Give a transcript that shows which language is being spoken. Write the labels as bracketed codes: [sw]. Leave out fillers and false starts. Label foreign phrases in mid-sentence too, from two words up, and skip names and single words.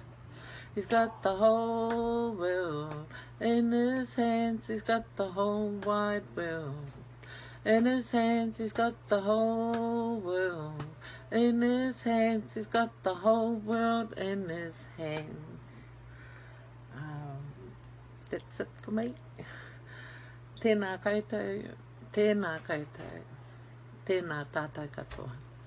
[en] He's got the whole world in his hands, he's got the whole wide world in his hands, he's got the whole world in his hands, he's got the whole world in his hands. That's it for me. [mi] Tēnā koutou, tēnā koutou, tēnā tātou katoa.